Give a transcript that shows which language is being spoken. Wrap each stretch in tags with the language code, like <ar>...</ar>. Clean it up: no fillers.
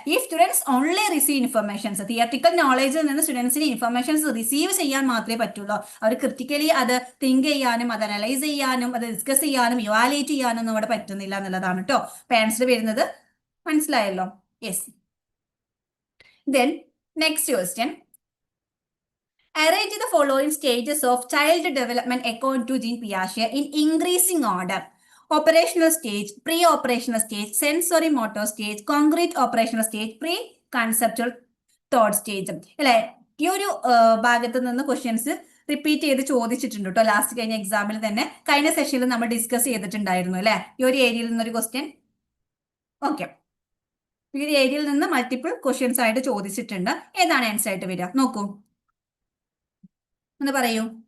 <ml>ഈ students only receive informations, theoretical നോളേജിൽ നിന്ന് സ്റ്റുഡൻസിന് ഇൻഫർമേഷൻസ് റിസീവ് ചെയ്യാൻ മാത്രമേ പറ്റുള്ളൂ. അവർ ക്രിട്ടിക്കലി അത് തിങ്ക് ചെയ്യാനും അത് അനലൈസ് ചെയ്യാനും അത് ഡിസ്കസ് ചെയ്യാനും ഇവാലുവേറ്റ് ചെയ്യാനും ഒന്നും അവിടെ പറ്റുന്നില്ല എന്നുള്ളതാണ് കേട്ടോ. അപ്പൊ ആൻസർ വരുന്നത് മനസ്സിലായല്ലോ. Yes.</ml> <en>Then next question, arrange the following stages of child development according to Jean Piaget in increasing order. Operational stage, pre-operational stage, sensory motor stage, concrete operational stage, pre-conceptual thought stage.</en> <ml>അല്ലെ, ഈ ഒരു ഭാഗത്ത് നിന്ന് questions repeat ചെയ്ത് ചോദിച്ചിട്ടുണ്ട് കേട്ടോ. Last കഴിഞ്ഞ എക്സാമിൽ തന്നെ കഴിഞ്ഞ സെഷനിൽ നമ്മൾ ഡിസ്കസ് ചെയ്തിട്ടുണ്ടായിരുന്നു അല്ലെ, ഈ ഒരു ഏരിയയിൽ നിന്നൊരു ക്വസ്റ്റ്യൻ. ഓക്കെ, ഈ ഒരു ഏരിയയിൽ നിന്ന് മൾട്ടിപ്പിൾ ക്വസ്റ്റ്യൻസ് ആയിട്ട് ചോദിച്ചിട്ടുണ്ട്. ഏതാണ് ആൻസർ ആയിട്ട് വരിക നോക്കൂ, എന്ന് പറയൂ.</ml>